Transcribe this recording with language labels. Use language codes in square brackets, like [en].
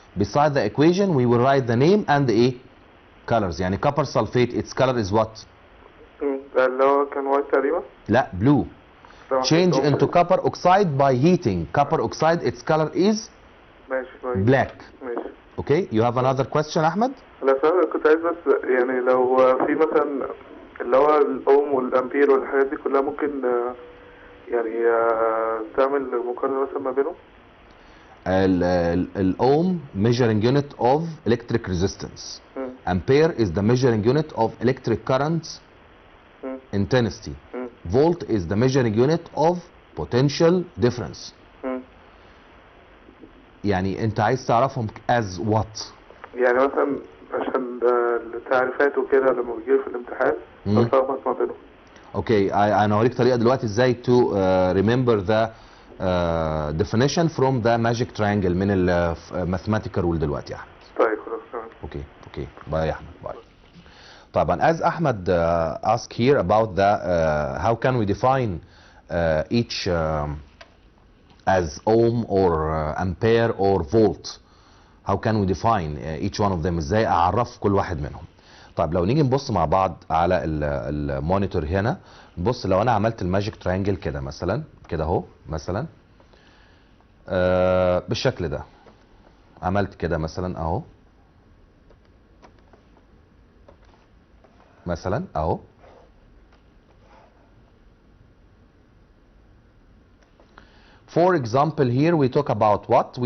[en] Beside the equation we will write the name and the colors. [ar] يعني [en] copper sulfate, its color is what? [ar] اللي هو كان وايت تقريبا؟ لا, [en] blue. Change into copper oxide by heating. Copper oxide, its color is [ar] ماشي [en] black. [ar] ماشي. [en] Okay, you have another question, أحمد? [ar] لا كنت عايز بس يعني لو في مثلا اللي هو الاوم والامبير والحاجات دي كلها ممكن يعني تعمل مقارنة مثلا ما بينهم؟ [en] الأوم measuring unit of electric resistance. Ampere is the measuring unit of electric current intensity. Volt is the measuring unit of potential difference. [ar] يعني انت عايز تعرفهم [en] as what؟ [ar] يعني مثلا عشان التعريفات وكده لما بيجي في الامتحان بتلخبط ما بينهم. اوكي، انا هوريك طريقه دلوقتي ازاي [en] to remember the definition from the magic triangle [ar] من ال [en] mathematical rule [ar] دلوقتي يا احمد. طيب خلاص تمام. اوكي باي يا احمد باي. [en] طبعا as Ahmed asked here about the how can we define each as ohm or ampere or volt. How can we define each one of them؟ [ar] ازاي اعرف كل واحد منهم؟ طيب لو نيجي نبص مع بعض على المونيتور هنا، نبص لو انا عملت الماجيك ترينجل كده مثلا، كده اهو مثلا بالشكل ده، عملت كده مثلا اهو، مثلا اهو، [en] for example here we talk about what?